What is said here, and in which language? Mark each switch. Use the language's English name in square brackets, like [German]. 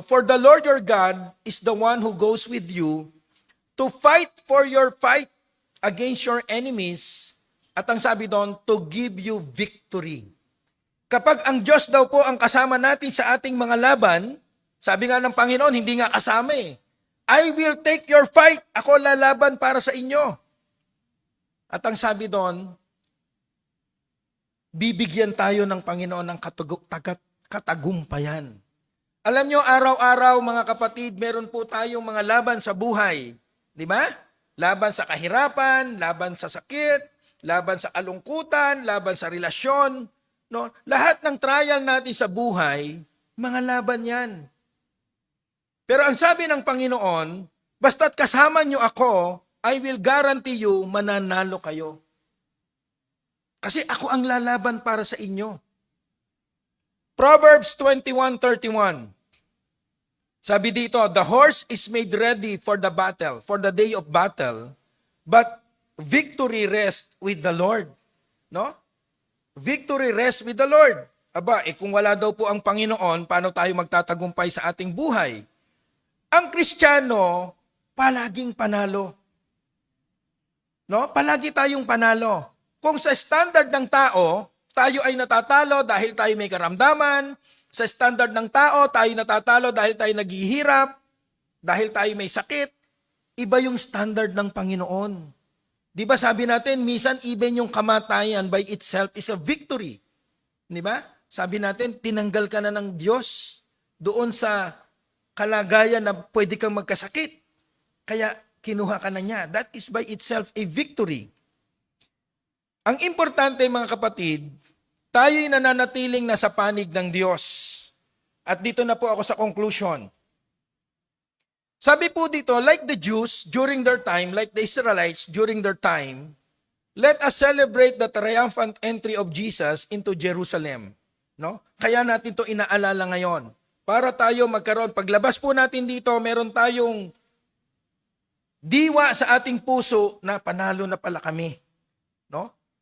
[English] For the Lord your God is the one who goes with you to fight for your fight against your enemies. [Filipino] At ang sabi doon, to give you victory. Kapag ang Diyos daw po ang kasama natin sa ating mga laban, sabi nga ng Panginoon, hindi nga kasama eh. [English] I will take your fight. Ako lalaban para sa inyo. [Filipino] At ang sabi doon, bibigyan tayo ng Panginoon ng katagumpayan. Alam nyo, araw-araw mga kapatid, meron po tayong mga laban sa buhay. Di ba? Laban sa kahirapan, laban sa sakit, laban sa kalungkutan, laban sa relasyon. No? Lahat ng trial natin sa buhay, mga laban yan. Pero ang sabi ng Panginoon, basta't kasama nyo ako, I will guarantee you, mananalo kayo. Kasi ako ang lalaban para sa inyo. Proverbs 21:31. [English] Sabi dito, the horse is made ready for the battle, for the day of battle, but victory rests with the Lord. No? Victory rests with the Lord. [Filipino] Aba, kung wala daw po ang Panginoon, paano tayo magtatagumpay sa ating buhay? Ang Kristiyano, palaging panalo. No? Palagi tayong panalo. Kung sa standard ng tao, tayo ay natatalo dahil tayo may karamdaman. Sa standard ng tao, tayo natatalo dahil tayo naghihirap, dahil tayo may sakit. Iba yung standard ng Panginoon. Di ba sabi natin, minsan even yung kamatayan by itself is a victory. Di ba? Sabi natin, tinanggal ka na ng Diyos doon sa kalagayan na pwede kang magkasakit. Kaya kinuha ka na niya. [English] That is by itself a victory. [Filipino] Ang importante mga kapatid, tayo'y nananatiling nasa panig ng Diyos. At dito na po ako sa conclusion. [English] Sabi po dito, like the Jews during their time, like the Israelites during their time, let us celebrate the triumphant entry of Jesus into Jerusalem. [Filipino] No? Kaya natin to inaalala ngayon. Para tayo magkaroon, paglabas po natin dito, meron tayong diwa sa ating puso na panalo na pala kami. No?